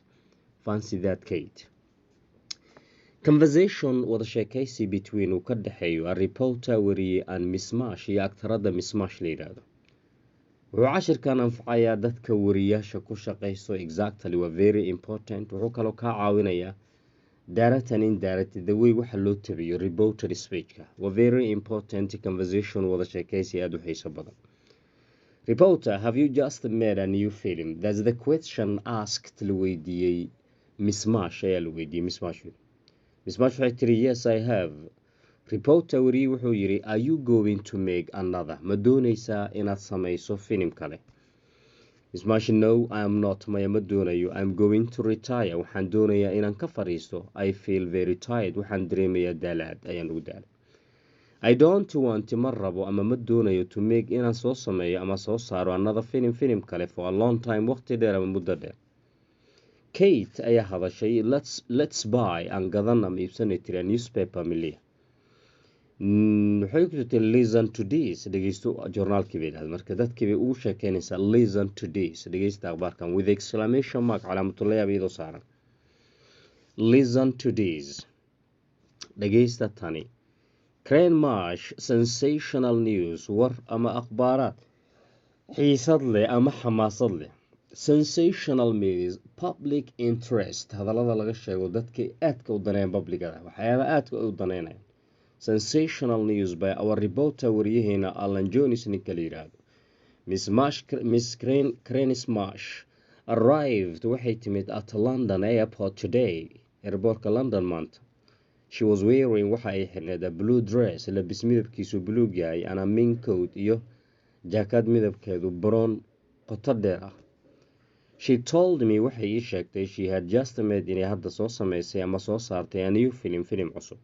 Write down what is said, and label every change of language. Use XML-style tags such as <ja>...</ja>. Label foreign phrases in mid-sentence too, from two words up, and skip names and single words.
<en>Fancy that, Kate. Conversation</en> <so>wada sheekaysi</so> <en>between</en> <so>uu ka dhaxeeyo</so> <en>a reporter wariye and Miss Marsh</en> <so>iyo aktarada Miss Marsh la yiraahdo. Wuxuu cashirkan anfacayaa dadka wariyaasha ku shaqayso exactly waa</so> <en>very important.</en> <so>Wuxuu kaloo kaa caawinayaa</so> <en>direct and indirect the way</en> <so>waxa loo tabiyo</so> <en>reporter speechka</en> <so>waa</so> <en>very important.</en> <so>Conversation wada sheekaysi aad u xiiso badan.</so> <en>Reporter, have you just made a new film? That's the question asked</en> <so>la weydiiyey Miss Marsh ayaa la weydiiyey Miss Marsh. Miss Marsh waxay tiri,</so> <en>yes, I have. Reporter</en> <so>wariye wuxuu yiri,</so> <en>are you going to make another?</en> <so>Ma doonaysaa inaad samayso filim kale?</so> <en>Miss Marsh, no, I am not.</en> <so>Maya ma doonayo.</so> <en>I'm going to retire.</en> <so>Waxaan doonayaa inaan ka fariisto.</so> <en>I feel very tired.</en> <so>Waxaan dareemayaa daalaad ayaan ugu daalay.</so> <en>I don't want</en> <so>ma rabo ama ma doonayo</so> <en>to make</en> <so>inaan soo sameeyo ama soo saaro</so> <en>another film kale for a long time</en> <so>waqti dheer ama muddo dheer. Kate ayaa hadashay,</so> <en>let's buy</en> <so>aan gadan ama iibsanay tiri</so> <en>a newspaper Milia.</en> <so>Waxay ku jirtay</so> <en>listen to this.</en> <so>Dhegeysto journalkii bay dhahday marka dadkii bay ugu sheekeynaysaa</so> <en>listen to this.</en> <so>Dhegeysta akhbaarkan</so> <en>with exclamation mark</en> <so>calaamatul layaab iyadoo saaran.</so> <en>Listen to this.</en> <so>Dhegeysta tani. Crane Marsh</so> <en>sensational news</en> <so>war ama akhbaaraad xiisad leh ama xamaasad leh.</so> <en>Sensational means public interest.</en> <so>Hadallada laga sheego dadka aadka u daneeyaan publicada waxyaaba aadka u daneynayaan.</so> <en>Sensational news by our reporter</en> <so>wariyaheena Alan Jones ninka la yiraahdo.</so> <en>Miss Crane Marsh arrived</en> <so>waxay timid</so> <en>at London airport today.</en> <so>Airportka London maanta.</so> <en>She was wearing</en> <so>waxa ay xirneed</so> <en>a blue dress</en> <so>labis midabkiisu buluug yahay</so> <en>and a mink coat</en> <so>iyo jacket midabkeedu brown qoto dheer ah.</so> <en>She told me</en> <so>waxay ii sheegtay</so> <en>she had just made</en> <so>inay hadda soo samaysay ama soo saartay</so> <en>a new film cusub.</en>